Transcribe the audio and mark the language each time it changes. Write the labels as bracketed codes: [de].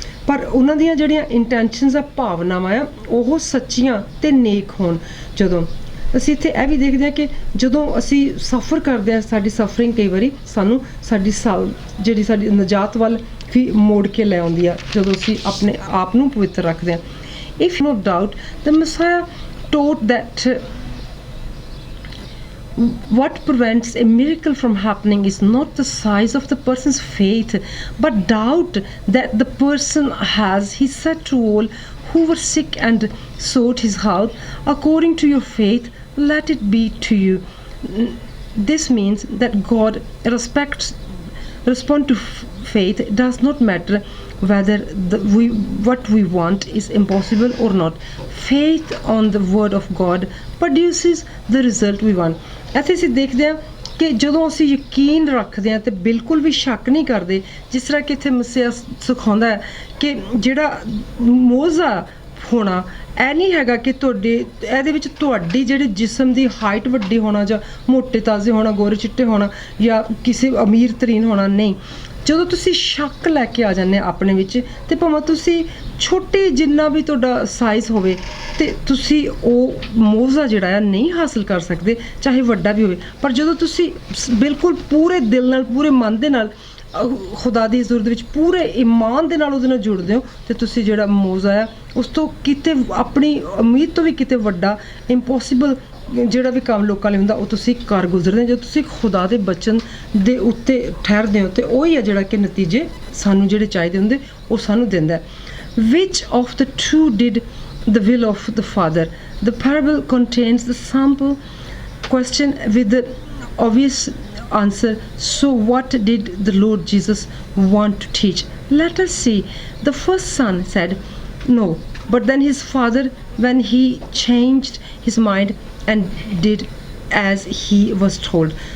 [pa] ਪਰ ਉਹਨਾਂ ਦੀਆਂ ਜਿਹੜੀਆਂ ਇੰਟੈਂਸ਼ਨਸ ਆ, ਭਾਵਨਾਵਾਂ ਆ, ਉਹ ਸੱਚੀਆਂ ਤੇ ਨੇਕ ਹੋਣ। ਜਦੋਂ ਅਸੀਂ ਇੱਥੇ ਇਹ ਵੀ ਦੇਖਦੇ ਹਾਂ ਕਿ ਜਦੋਂ ਅਸੀਂ ਸਫ਼ਰ ਕਰਦੇ ਹਾਂ, ਸਾਡੀ ਸਫਰਿੰਗ ਕਈ ਵਾਰੀ ਸਾਨੂੰ ਜਿਹੜੀ ਸਾਡੀ ਨਜਾਤ ਵੱਲ ਵੀ ਮੋੜ ਕੇ ਲੈ ਆਉਂਦੀ ਆ, ਜਦੋਂ ਅਸੀਂ ਆਪਣੇ ਆਪ ਨੂੰ ਪਵਿੱਤਰ ਰੱਖਦੇ ਹਾਂ। [en] If no doubt the messiah taught that what prevents a miracle from happening is not the size of the person's faith, but doubt that the person has. He said to all who were sick and sought his help, according to your faith, let it be to you. This means that God respond to faith. It does not matter whether what we want is impossible or not. Faith on the word of God produces the result we want. [pa] ਇੱਥੇ ਅਸੀਂ ਦੇਖਦੇ ਹਾਂ ਕਿ ਜਦੋਂ ਅਸੀਂ ਯਕੀਨ ਰੱਖਦੇ ਹਾਂ ਤੇ ਬਿਲਕੁਲ ਵੀ ਸ਼ੱਕ ਨਹੀਂ ਕਰਦੇ, ਜਿਸ ਤਰ੍ਹਾਂ ਕਿ ਇੱਥੇ ਮਸੀਹਾ ਸਿਖਾਉਂਦਾ ਹੈ ਕਿ ਜਿਹੜਾ ਮੋਜ਼ਾ ਹੋਣਾ ਇਹ ਨਹੀਂ ਹੈਗਾ ਕਿ ਇਹਦੇ ਵਿੱਚ ਤੁਹਾਡੀ ਜਿਹੜੇ ਜਿਸਮ ਦੀ ਹਾਈਟ ਵੱਡੀ ਹੋਣਾ ਜਾਂ ਮੋਟੇ ਤਾਜ਼ੇ ਹੋਣਾ, ਗੋਰੇ ਚਿੱਟੇ ਹੋਣਾ ਜਾਂ ਕਿਸੇ ਅਮੀਰ ਤਰੀਨ ਹੋਣਾ ਨਹੀਂ। ਜਦੋਂ ਤੁਸੀਂ ਸ਼ੱਕ ਲੈ ਕੇ ਆ ਜਾਂਦੇ ਆਪਣੇ ਵਿੱਚ ਤੇ ਭਾਵੇਂ ਤੁਸੀਂ ਛੋਟੇ ਜਿੰਨਾ ਵੀ ਤੁਹਾਡਾ ਸਾਈਜ਼ ਹੋਵੇ ਤੇ ਤੁਸੀਂ ਉਹ ਮੋਜ਼ਾ ਜਿਹੜਾ ਆ ਨਹੀਂ ਹਾਸਲ ਕਰ ਸਕਦੇ, ਚਾਹੇ ਵੱਡਾ ਵੀ ਹੋਵੇ। ਪਰ ਜਦੋਂ ਤੁਸੀਂ ਬਿਲਕੁਲ ਪੂਰੇ ਦਿਲ ਨਾਲ, ਪੂਰੇ ਮਨ ਦੇ ਨਾਲ ਖੁਦਾ ਦੀ ਹਜ਼ੂਰ ਦੇ ਵਿੱਚ ਪੂਰੇ ਈਮਾਨ ਦੇ ਨਾਲ ਉਹਦੇ ਨਾਲ ਜੁੜਦੇ ਹੋ ਤੇ ਤੁਸੀਂ ਜਿਹੜਾ ਮੋਜ਼ਾ ਆ ਉਸ ਤੋਂ ਕਿਤੇ ਆਪਣੀ ਉਮੀਦ ਤੋਂ ਵੀ ਕਿਤੇ ਵੱਡਾ ਇੰਪੋਸੀਬਲ ਜਿਹੜਾ ਵੀ ਕੰਮ ਲੋਕਾਂ ਲਈ ਹੁੰਦਾ ਉਹ ਤੁਸੀਂ ਕਰ ਗੁਜ਼ਰਦੇ। ਜਦੋਂ ਤੁਸੀਂ ਖੁਦਾ ਦੇ ਬਚਨ ਦੇ ਉੱਤੇ ਠਹਿਰਦੇ ਹੋ ਤੇ ਉਹੀ ਆ ਜਿਹੜਾ ਕਿ ਨਤੀਜੇ ਸਾਨੂੰ ਜਿਹੜੇ ਚਾਹੀਦੇ ਹੁੰਦੇ ਉਹ ਸਾਨੂੰ ਦਿੰਦਾ। [en] Which of the two did the will of the Father? The parable contains the simple question with the obvious answer. So what did the Lord Jesus want to teach? Let us see. The first son said no, but then his father, when he changed his mind and did as he was told.